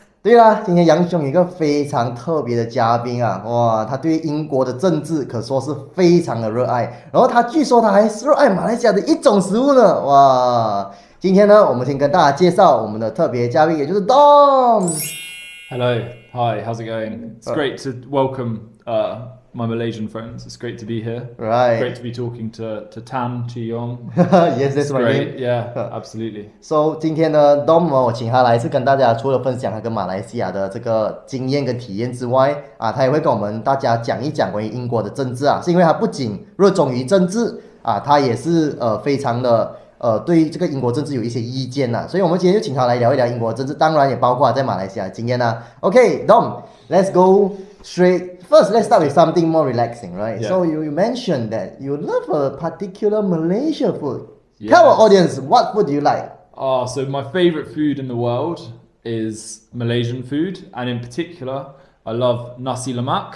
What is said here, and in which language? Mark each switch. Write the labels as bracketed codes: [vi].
[zh] 对啦，今天羊兄有一个非常特别的嘉宾啊，哇，他对英国的政治可说是非常的热爱，然后他据说他还热爱马来西亚的一种食物呢，哇！今天呢，我们先跟大家介绍我们的特别嘉宾，也就是 Dom。 [en] Hello, hi, how's it going? It's great to welcome my Malaysian friends. It's great to be here. Right. Great to be talking to Tan Chiyong. Yes, that's my name. Yeah, absolutely. [zh] So 今天呢 ，Dom 我请他来是跟大家除了分享他跟马来西亚的这个经验跟体验之外啊，他也会跟我们大家讲一讲关于英国的政治啊，是因为他不仅热衷于政治啊，他也是非常的。对这个英国政治有一些意见呐，所以我们今天就请他来聊一聊英国政治，当然也包括在马来西亚的经验呐。 [en] Okay, Dom, let's go straight. First, let's start with something more relaxing, right? Yeah. So you mentioned that you love a particular Malaysia food. Yes. Tell our audience, what food do you like? So my favorite food in the world is Malaysian food, and in particular, I love nasi lemak.